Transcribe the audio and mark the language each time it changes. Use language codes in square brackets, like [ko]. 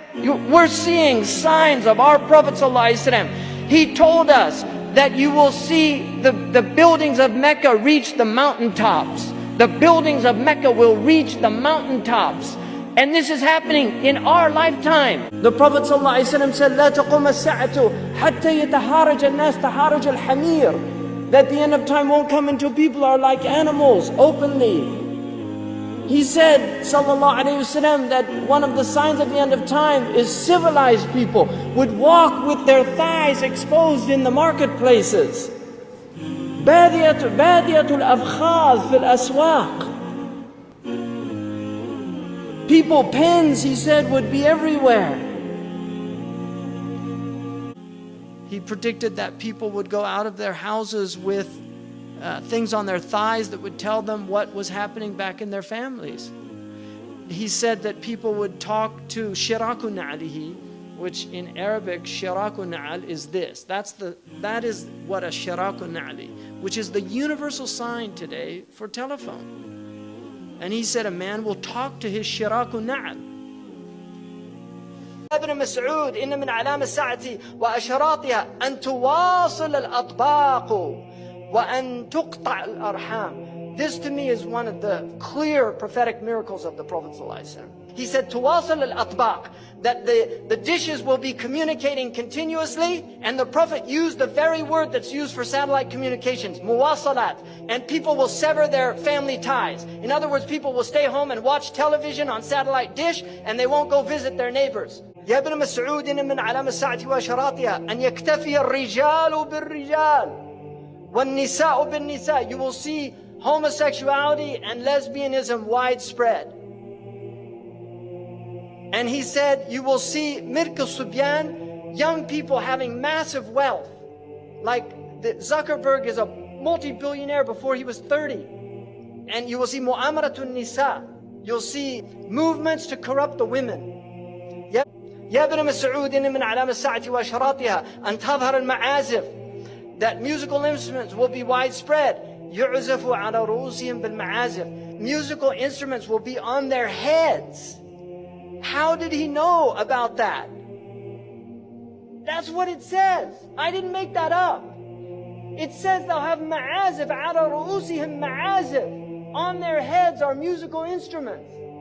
[en] We're seeing signs of our Prophet ﷺ. He told us that you will see the buildings of Mecca reach the mountaintops. The buildings of Mecca will reach the mountaintops. And this is happening in our lifetime. The Prophet ﷺ said, [ar] لا تقوم الساعة حتى يتحارج الناس تحارج الحمير. [en] That the end of time won't come until people are like animals, openly. He said, sallallahu alayhi wasallam, that one of the signs of the end of time is civilized people would walk with their thighs exposed in the marketplaces. [ar] Badiyatul afkhaz fil aswaq. [en] People, pens, he said, would be everywhere. He predicted that people would go out of their houses with things on their thighs that would tell them what was happening back in their families. He said that people would talk to shiraku na'lihi, which in Arabic, shiraku na'al is this. That is what a shiraku na'li, which is the universal sign today for telephone. And he said a man will talk to his shiraku na'al. [ar] ابن مسعود إن من علام الساعة وأشراطها أن تواصل الأطباق وأن تقطع الأرحام. [en] This to me is one of the clear prophetic miracles of the Prophet ﷺ. He said [ar] تواصل الأطباق, [en] that the dishes will be communicating continuously, and the Prophet used the very word that's used for satellite communications, muwasalat, and people will sever their family ties. In other words, people will stay home and watch television on satellite dish, and they won't go visit their neighbors. [ar] يا ابن مسعود إن من علام الساعة وأشراطها أن يكتفي الرجال بالرجال والنساء بالنساء. [en] You will see homosexuality and lesbianism widespread. And he said you will see milk الصبيان, young people having massive wealth. Like Zuckerberg is a multi-billionaire before he was 30. And you will see mu'amaratun nisa. You'll see movements to corrupt the women. [ar] يا ابن مسعود إن من علام الساعة وأشراطها أن تظهر المعازف, [en] that musical instruments will be widespread. [ar] يعزف على رؤوسهم بالمعازف. [en] Musical instruments will be on their heads. How did he know about that? That's what it says. I didn't make that up. It says they'll have ma'azif, [ar] على رؤوسهم [en] ma'azif. On their heads are musical instruments.